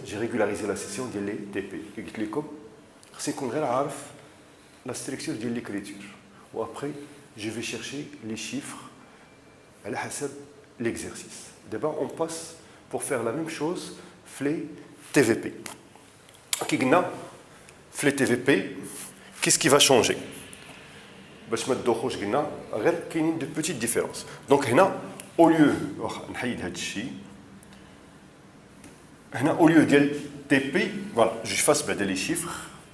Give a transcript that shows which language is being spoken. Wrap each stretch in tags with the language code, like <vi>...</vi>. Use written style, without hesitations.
<fr>J'ai régularisé la session de l'ETP. C'est qu'on a la structure de l'écriture. Ou après, je vais chercher les chiffres à l'exercice. D'abord, on passe pour faire la même chose, les TVP. Les TVP, qu'est-ce qui va changer?</fr> <ar>باش ما تدوخوش قلنا غير كاينين</ar> <fr>de petites différences. Donc هنا au lieu</fr> <ar>نحيد هذا الشيء هنا</ar> <fr>au lieu ديال TP, voilà, je fasse بعدا les chiffres.</fr>